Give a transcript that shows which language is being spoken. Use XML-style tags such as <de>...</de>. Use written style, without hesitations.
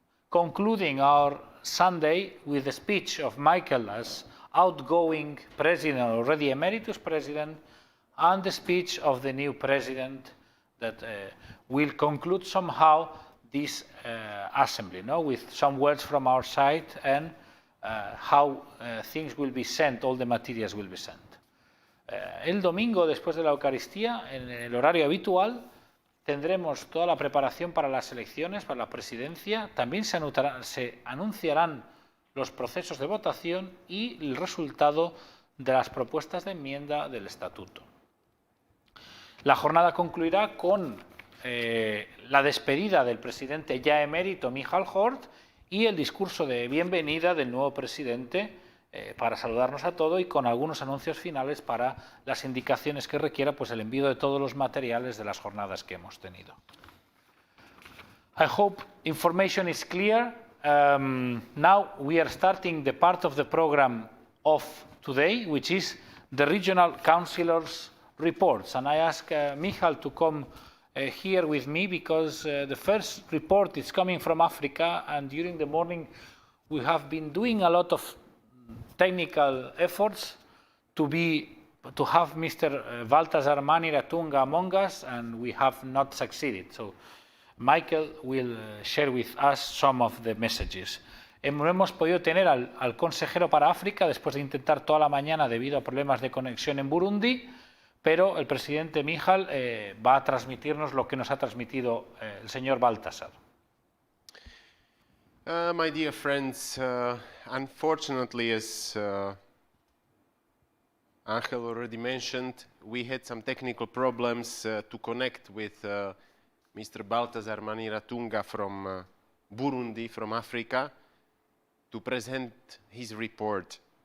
<en>Concluding our Sunday with the speech of Michael as outgoing president, already emeritus president, and the speech of the new president that will conclude somehow this assembly, with some words from our side and how things will be sent, all the materials will be sent.</en> <es>El domingo, después de la Eucaristía, en el horario habitual, tendremos toda la preparación para las elecciones, para la presidencia. También se anunciarán los procesos de votación y el resultado de las propuestas de enmienda del estatuto. La jornada concluirá con la despedida del presidente ya emérito Michael Hort y el discurso de bienvenida del nuevo presidente para saludarnos a todos y con algunos anuncios finales para las indicaciones que requiera el envío de todos los materiales de las jornadas que hemos tenido.</es> <en>I hope information is clear. Now we are starting the part of the program of today, which is the regional councillors' reports. And I ask Michal to come here with me because the first report is coming from Africa, and during the morning we have been doing a lot of technical efforts to have Mr. Baltasar Maniratunga among us, and we have not succeeded. So Michael will share with us some of the messages.</en> <es>No hemos podido tener al consejero para África después de intentar toda la mañana debido a problemas de conexión en Burundi, pero el presidente Michal va a transmitirnos lo que nos ha transmitido el señor Baltasar.</es> <en>My dear friends, unfortunately, as Angel already mentioned, we had some technical problems to connect with Mr. Baltasar Maniratunga from Burundi, from Africa, to present his report.</en>